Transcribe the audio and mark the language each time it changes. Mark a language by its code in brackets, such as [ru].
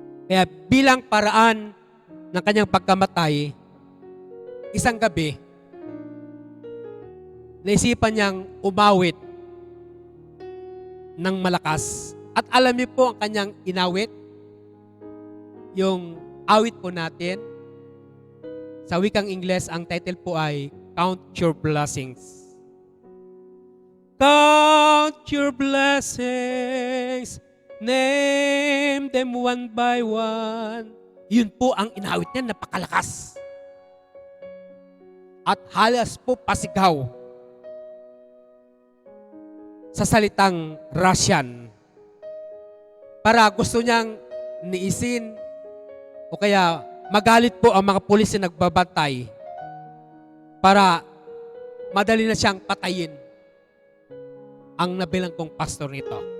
[tl] Kaya bilang paraan ng kanyang pagkamatay, isang gabi, naisipan niyang umawit ng malakas. At alam niyo po ang kanyang inawit, yung awit po natin, sa wikang Ingles, ang title po ay Count Your Blessings. [en] Count your blessings, name them one by one. [tl] Yun po ang inawit niya, napakalakas. At halos po pasigaw sa salitang Russian. Para gusto niyang niisin o kaya magalit po ang mga pulis na nagbabantay para madali na siyang patayin ang nabilanggong pastor nito.